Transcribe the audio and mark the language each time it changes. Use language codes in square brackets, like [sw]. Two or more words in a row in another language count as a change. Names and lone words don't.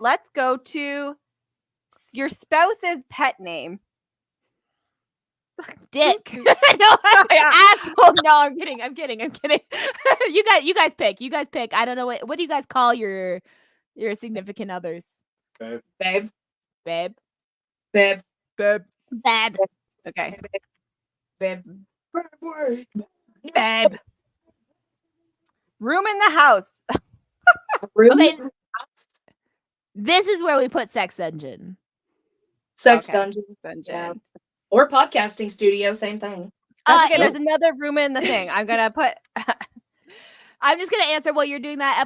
[en] Let's go to your spouse's pet name. Dick. No, asshole. No, I'm kidding. You guys pick. I don't know what do you guys call your significant others? Babe. Babe. Babe. Babe. Babe. Babe. Okay. Babe. Babe. Room in the house. Okay. This is where we put sex dungeon. Sex Okay. dungeon. Yeah. Or podcasting studio, same thing. That's okay. There's another room in the thing. I'm gonna put. I'm just going to answer while you're doing that.